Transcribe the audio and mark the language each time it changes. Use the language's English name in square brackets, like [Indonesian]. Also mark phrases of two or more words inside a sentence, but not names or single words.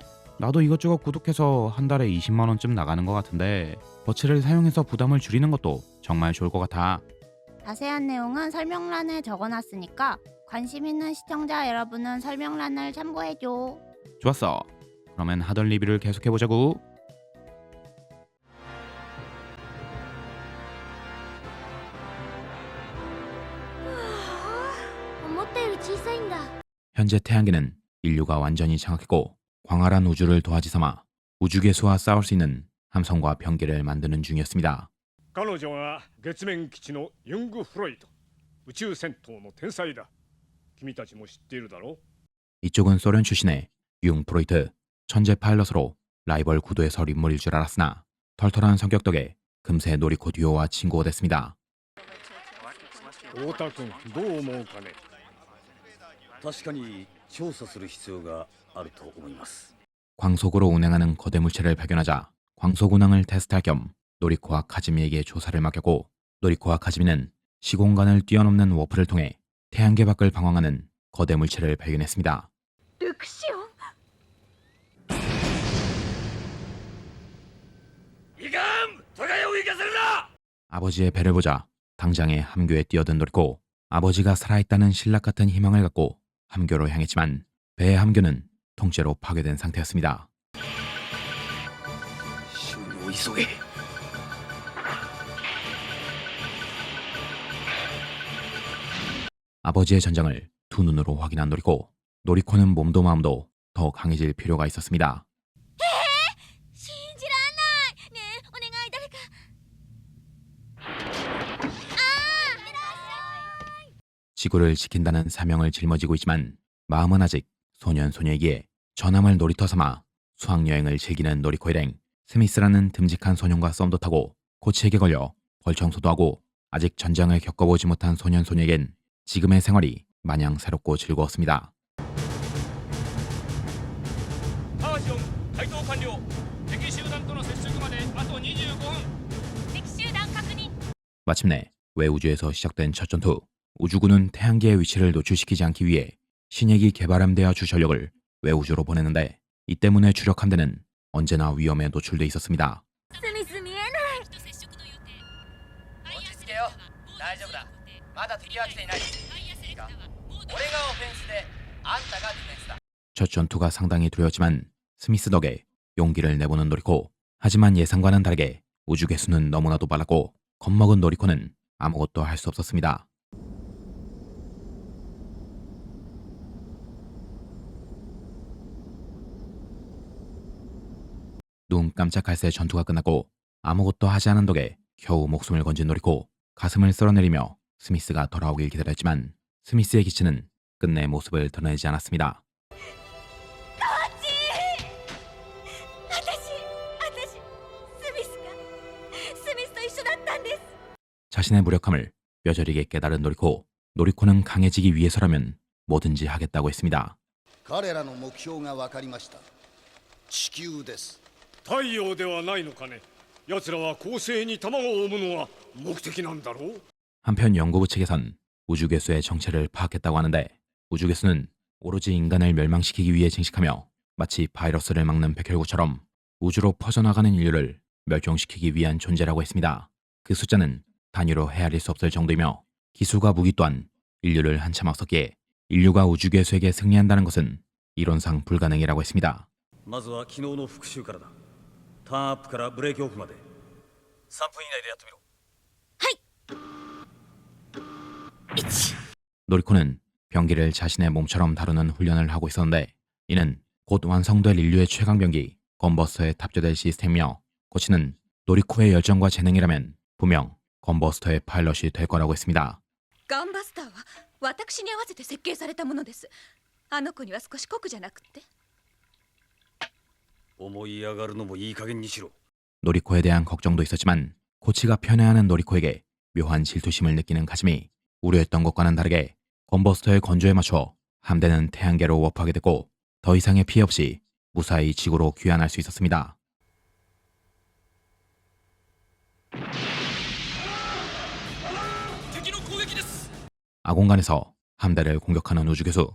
[Korean] 나도 이것저것 구독해서 한 달에 20만 원쯤 나가는 것 같은데 버츠를 사용해서 부담을 줄이는 것도 정말 좋을 것 같아. 자세한 내용은 설명란에 적어놨으니까 관심 있는 시청자 여러분은 설명란을 참고해줘. 좋았어. 그러면 하던 리뷰를 계속해보자고. [Japanese] 思ったより小さいんだ。 [Korean] 현재 태양계는 인류가 완전히 장악했고 광활한 우주를 도화지 삼아 우주괴수와 싸울 수 있는 함선과 병기를 만드는 중이었습니다. [Japanese] 彼女が月面基地のユングフロイト。宇宙戦闘の天才だ。君たちも知っているだろう。 [Korean] 이쪽은 소련 출신의 융 프로이트, 천재 파일럿으로 라이벌 구도에 설 인물일 줄 알았으나 털털한 성격 덕에 금세 노리코 듀오와 친구가 됐습니다. [Japanese] 太田君どう思うかね。確かに調査する必要があると思います。 [Korean] 광속으로 운행하는 거대 물체를 발견하자 광속 운항을 테스트할 겸 노리코와 카즈미에게 조사를 맡겼고, 노리코와 카즈미는 시공간을 뛰어넘는 워프를 통해 태양계 밖을 방황하는 거대 물체를 발견했습니다. [Japanese] ルクシオン。いかん、トガヤを行かせるな。 [Korean] 아버지의 배를 보자 당장에 함교에 뛰어든 노리코. 아버지가 살아있다는 신락 같은 희망을 갖고 함교로 향했지만 배의 함교는 통째로 파괴된 상태였습니다. [Japanese] 修理を急げ。 [Korean] 아버지의 전장을 두 눈으로 확인한 노리코. 노리코는 몸도 마음도 더 강해질 필요가 있었습니다. [Japanese] 信じらんないねえ、お願い誰か。 [Korean] 지구를 지킨다는 사명을 짊어지고 있지만 마음은 아직 소년소녀이기에 전함을 놀이터 삼아 수학여행을 즐기는 노리코 일행. 스미스라는 듬직한 소년과 썸도 타고 코치에게 걸려 벌청소도 하고 아직 전장을 겪어보지 못한 소년소녀에겐 지금의 생활이 마냥 새롭고 즐거웠습니다. [Japanese] タージオン回答完了。敵集団との接触まであと25分。敵集団確認。 [Korean] 마침내 외우주에서 시작된 첫 전투. 우주군은 태양계의 위치를 노출시키지 않기 위해 신예기 개발함대와 주전력을 외우주로 보냈는데, 이 때문에 주력 함대는 언제나 위험에 노출돼 있었습니다. [Japanese] スミス見えない。落ち着けよ。大丈夫だ。まだ敵は来ていない。いいか。俺がオフェンスで、あんたがディフェンスだ。 [Korean] 첫 전투가 상당히 두려웠지만 스미스 덕에 용기를 내보는 노리코. 하지만 예상과는 다르게 우주 개수는 너무나도 빨랐고 겁먹은 노리코는 아무것도 할 수 없었습니다. 눈 깜짝할 새 전투가 끝났고 아무것도 하지 않은 덕에 겨우 목숨을 건진 노리코. 가슴을 쓸어내리며 스미스가 돌아오길 기다렸지만 스미스의 기치는 끝내 모습을 드러내지 않았습니다. [Japanese] 私スミスと一緒だったんです。 [Korean] 자신의 무력함을 뼈저리게 깨달은 노리코. 노리코는 강해지기 위해서라면 뭐든지 하겠다고 했습니다. [Japanese] 彼らの目標が分かりました。地球です。太陽ではないのかね。奴らは恒星に卵を産むのが目的なんだろう。 [Korean] 한편 연구부 측에선 우주괴수의 정체를 파악했다고 하는데, 우주괴수는 오로지 인간을 멸망시키기 위해 증식하며 마치 바이러스를 막는 백혈구처럼 우주로 퍼져나가는 인류를 멸종시키기 위한 존재라고 했습니다. 그 숫자는 단위로 헤아릴 수 없을 정도이며 기술과 무기 또한 인류를 한참 앞섰기에 인류가 우주괴수에게 승리한다는 것은 이론상 불가능이라고 했습니다. [Japanese] まずは昨日の復習からだ。ターンアップからブレーキオフまで3分以内でやってみろ。 [Korean] 노리코는 병기를 자신의 몸처럼 다루는 훈련을 하고 있었는데, 이는 곧 완성될 인류의 최강병기 건버스터에 탑재될 시스템이며, 코치는 노리코의 열정과 재능이라면 분명 건버스터의 파일럿이 될 거라고 했습니다. [Japanese] ガンバスターは私に合わせて設計されたものです。あの子には少し酷じゃなくって。思い上がるのもいい加減にしろ。 [Korean] 노리코에 대한 걱정도 있었지만 코치가 편애하는 노리코에게 묘한 질투심을 느끼는 카즈미. 우려했던 것과는 다르게 건버스터의 건조에 맞춰 함대는 태양계로 워프하게 됐고 더 이상의 피해 없이 무사히 지구로 귀환할 수 있었습니다. 아공간에서 함대를 공격하는 우주괴수.